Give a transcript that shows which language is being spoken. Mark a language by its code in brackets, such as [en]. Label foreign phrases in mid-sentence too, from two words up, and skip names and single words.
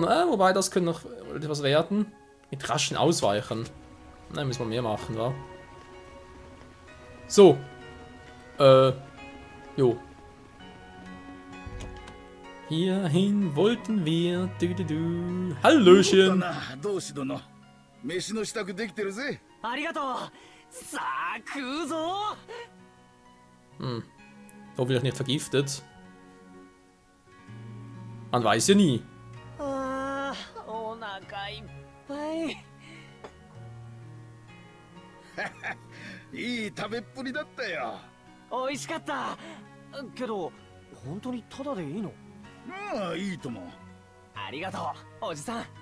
[de] Wobei, das könnte noch etwas werden. Mit raschen Ausweichen. Nein, müssen wir mehr machen, wa? So. Jo. Hierhin wollten wir. Hallöchen. [ja] 同志殿飯の支度できてるぜ。ありがとう。さあ食うぞ。 [de] Hoffentlich nicht vergiftet. Man weiß ja nie. [ja] あー、お腹いっぱい。いい食べっぷりだったよ。美味しかった。けど本当にタダでいいの？ああ、いいとも。ありがとう、おじさん。